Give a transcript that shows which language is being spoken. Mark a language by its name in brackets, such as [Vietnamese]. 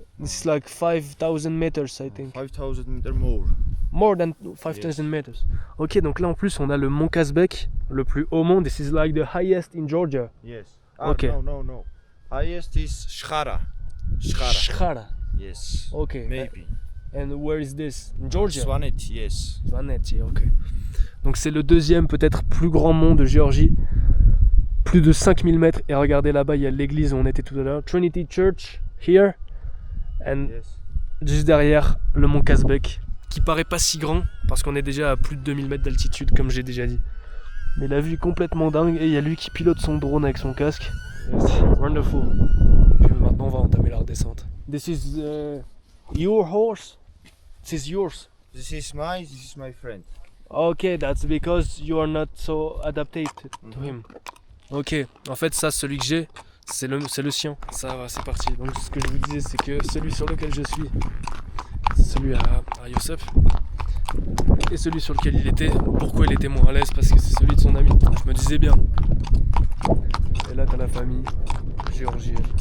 [English] This is like 5,000 meters, I think. 5,000 meters more. More than 5,000 meters. [French] Ok, donc là en plus on a le mont Kazbek, le plus haut mont. [English] This is like the highest in Georgia. Yes. Okay. No. Highest is Shkhara. Shkhara. Yes. Okay. Maybe. And where is this? In Georgia. Swanet, yes. Swanet, ok. [French] Donc c'est le deuxième peut-être plus grand mont de Géorgie. Plus de 5000 mètres. Et regardez là-bas, il y a l'église où on était tout à l'heure. [English] Trinity Church, here. And Yes. [French] juste derrière, le mont Kazbek. Qui paraît pas si grand, parce qu'on est déjà à plus de 2000 mètres d'altitude, comme j'ai déjà dit. Mais la vue est complètement dingue. Et il y a lui qui pilote son drone avec son casque. [English] Yes. Wonderful. [French] Puis maintenant, on va entamer la redescente. [English] This is your horse? This is yours? This is my friend. Okay, that's because you are not so adapted to him. [French] Ok, en fait ça, celui que j'ai, c'est le sien. Ça va, c'est parti. Donc ce que je vous disais, c'est que celui sur lequel je suis, c'est celui à Youssef. Et celui sur lequel il était, pourquoi il était moins à l'aise? Parce que c'est celui de son ami. Je me disais bien. Et là t'as la famille. géorgienne.